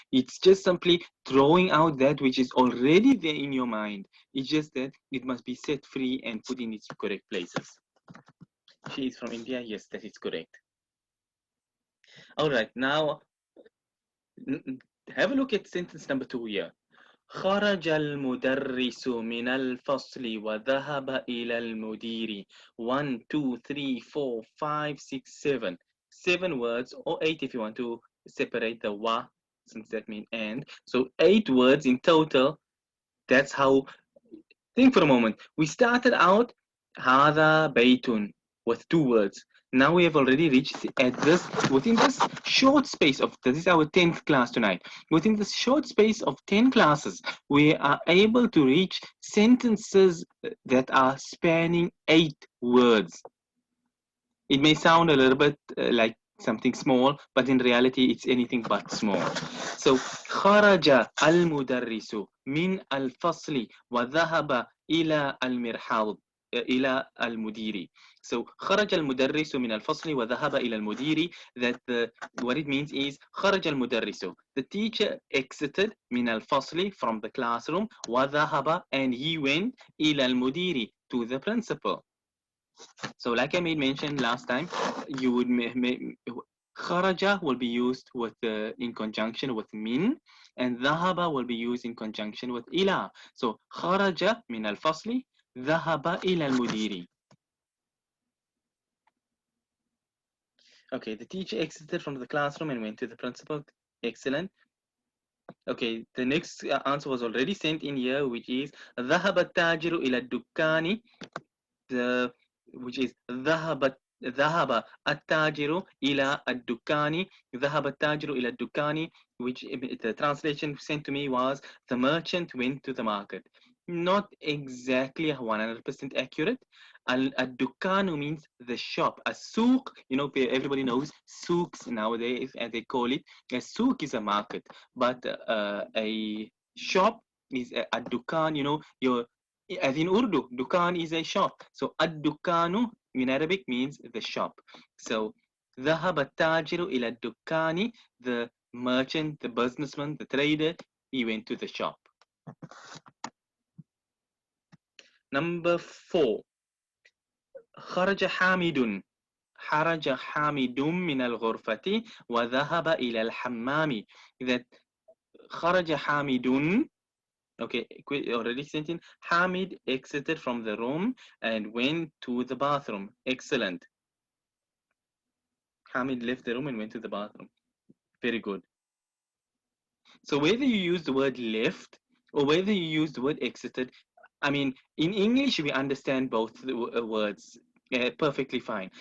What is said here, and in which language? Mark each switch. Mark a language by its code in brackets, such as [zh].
[en] It's just simply throwing out that which is already there in your mind. It's just that it must be set free and put in its correct places. She is from India. Yes, that is correct. All right, now have a look at sentence number 2 here. [ar] خرج المدرس من الفصل وذهب إلى المدير. [en] 1, 2, 3, 4, 5, 6, 7. 7 words, or 8 if you want to separate the wa, since that means and. So 8 words in total. That's how. Think for a moment. We started out [ar] هذا بيت [en] with 2 words. Now we have already reached within this short space of, this is our 10th class tonight. Within this short space of 10 classes, we are able to reach sentences that are spanning 8 words. It may sound a little bit like something small, but in reality, it's anything but small. [ar] So, خرج المدرس من الفصل وذهب إلى المرحاض إلى المدير. So خرج المدرس من الفصل وذهب إلى المدير. [en] That what it means is [ar] خرج المدرس. [en] The teacher exited [ar] من الفصل, [en] from the classroom. [ar] وذهب, [en] and he went [ar] إلى المدير, [en] to the principal. So like I made mention last time, you would kharaja will be used with in conjunction with min, and dhahaba will be used in conjunction with ila. So kharaja min al-fasli, dhahaba ila al-mudiri. Okay, the teacher exited from the classroom and went to the principal. Excellent. [ar] Okay, the next answer was already sent in here, which is ذهب التاجر إلى الدكان. Which is ذهب التاجر إلى الدكان. ذهب التاجر إلى الدكان, [en] which the translation sent to me was the merchant went to the market. Not exactly 100% accurate. Ad-dukanu means the shop. A souk, everybody knows souks nowadays, as they call it. A souk is a market, but a shop is a dukan. As in Urdu, dukan is a shop. So ad-dukanu in Arabic means the shop. [ar] So ذهب التاجر إلى الدكان. [en] The merchant, the businessman, the trader, he went to the shop. Number 4. [ar] خرج حامد. خرج حامد من الغرفة وذهب إلى الحمام. That خرج حامد. [en] Okay, already sent. Hamid exited from the room and went to the bathroom. Excellent. Hamid left the room and went to the bathroom. Very good. So whether you use the word left or whether you use the word exited, I mean, in English, we understand both the words perfectly fine.